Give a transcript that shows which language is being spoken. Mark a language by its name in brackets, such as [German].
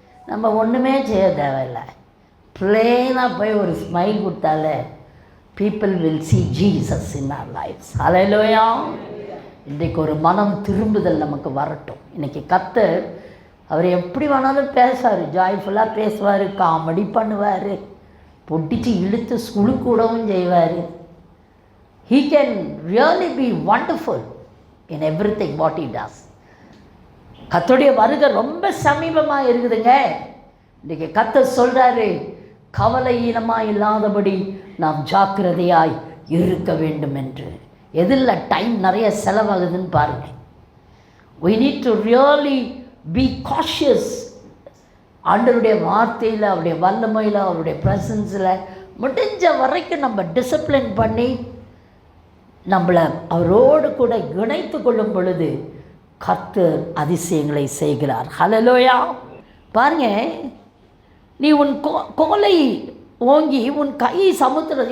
[Tamil] நம்ம ஒன்றுமே செய்ய தேவையில்லை, பிளெயினாக போய் ஒரு ஸ்மைல் கொடுத்தாலே [English] people will see Jesus in our lives. [Tamil] ஹல்லேலூயா. இன்றைக்கு ஒரு மனம் திரும்புதல் நமக்கு வரட்டும். இன்றைக்கி கர்த்தர் அவர் எப்படி வேணாலும் பேசுவார், ஜாய்ஃபுல்லாக பேசுவார், காமெடி பண்ணுவார், பொட்டிச்சு இழுத்து சுழுக்கூடவும் செய்வார். [English] He can really be wonderful in everything what he does. [Tamil] கர்த்தருடைய வருகை ரொம்ப சமீபமாக இருக்குதுங்க. இன்றைக்கி கர்த்தர் சொல்கிறாரு, கவலையீனமாக இல்லாதபடி நாம் ஜாக்கிரதையாய் இருக்க வேண்டும் என்று. எதில் டைம் நிறைய செலவாகுதுன்னு பாருங்கள். [English] we need to really be cautious. [Tamil] ஆண்டவருடைய வார்த்தையில், அவருடைய வல்லமையில், அவருடைய ப்ரெசன்ஸில் முடிஞ்ச வரைக்கும் நம்ம டிசிப்ளின் பண்ணி நம்மளை அவரோடு கூட இணைத்து கொள்ளும் பொழுது கர்த்தர் அதிசயங்களை செய்கிறார். ஹல்லேலூயா. பாருங்க, நீ உன் கோலை ஓங்கி உன் கை சமுத்திரம்.